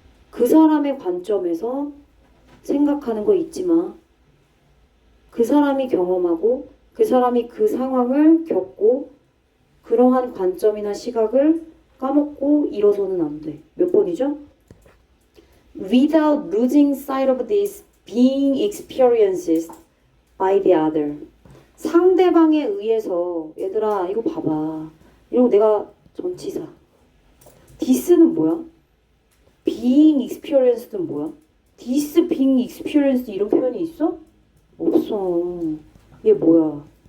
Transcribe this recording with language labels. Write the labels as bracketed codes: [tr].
[ko] 그 사람의 관점에서 생각하는 거 잊지 마. 그 사람이 경험하고 그 사람이 그 상황을 겪고 그러한 관점이나 시각을 까먹고 일어서는 안 돼. 몇 번이죠? [en] Without losing sight of these being experiences by the other. [ko] 상대방에 의해서 얘들아 이거 봐봐. 이러고 내가 전치사. this는 뭐야? being experienced는 뭐야? [en] this being experienced [ko] 이런 표현이 있어? 없어. 얘 뭐야?